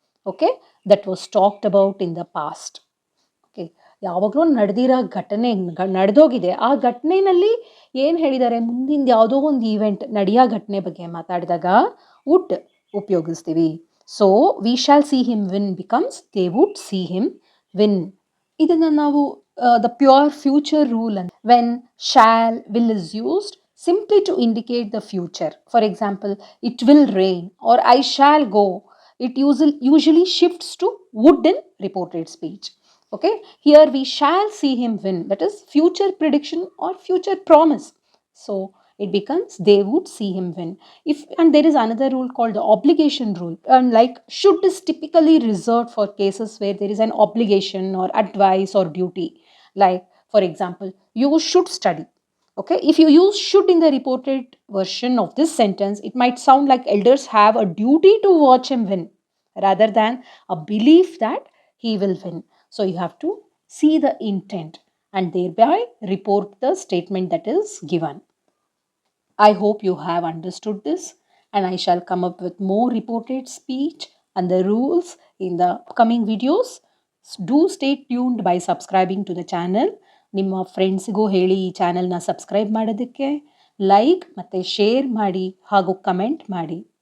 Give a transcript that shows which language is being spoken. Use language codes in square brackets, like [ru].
[en] Okay, that was talked about in the past. [kn] Okay, ಯಾವಾಗಲೂ ನಡೆದಿರೋ ಘಟನೆ ನಡೆದೋಗಿದೆ, ಆ ಘಟನೆಯಲ್ಲಿ ಏನು ಹೇಳಿದ್ದಾರೆ, ಮುಂದಿನ ಯಾವುದೋ ಒಂದು ಈವೆಂಟ್ ನಡೆಯೋ ಘಟನೆ ಬಗ್ಗೆ ಮಾತಾಡಿದಾಗ ವುಡ್ ಉಪಯೋಗಿಸ್ತೀವಿ. [en] So we shall see him win becomes they would see him win. [kn] ಇದನ್ನು ನಾವು [en] the pure future rule [kn] ಅಂತ. [en] When shall will is used simply to indicate the future. For example, it will rain or I shall go. It usually shifts to would in reported speech. Okay, here we shall see him win. That is future prediction or future promise. So it becomes they would see him win. And there is another rule called the obligation rule. And like should is typically reserved for cases where there is an obligation or advice or duty. Like for example, you should study. Okay, if you use should in the reported version of this sentence, it might sound like elders have a duty to watch him win rather than a belief that he will win. So you have to see the intent and thereby report the statement that is given. I hope you have understood this, and I shall come up with more reported speech and the rules in the coming videos. Do stay tuned by subscribing to the channel. [kn] ನಿಮ್ಮ ಫ್ರೆಂಡ್ಸಿಗೂ ಹೇಳಿ ಈ ಚಾನಲ್ನ subscribe ಮಾಡೋದಕ್ಕೆ, like ಮತ್ತು share ಮಾಡಿ ಹಾಗೂ comment ಮಾಡಿ.